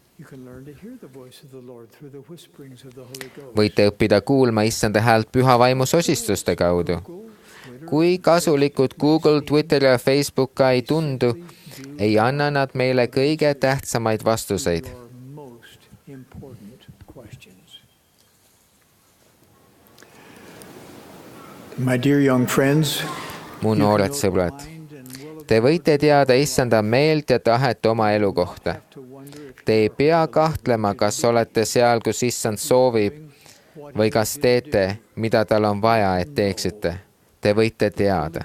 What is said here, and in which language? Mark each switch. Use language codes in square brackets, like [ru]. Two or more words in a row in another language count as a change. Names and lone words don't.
[et] Võite õppida kuulma Issanda häält püha vaimu sosistuste kaudu. Kui kasulikud Google, Twitter ja Facebook ka ei tundu, ei anna nad meile kõige tähtsamaid vastuseid. [en] My dear young friends, [et] Mu noored sõbrad, Te võite teada issanda meelt ja tahet oma elu kohta. Te ei pea kahtlema, kas olete seal, kus issand soovib või kas teete, mida tal on vaja, et teeksite. Te võite teada.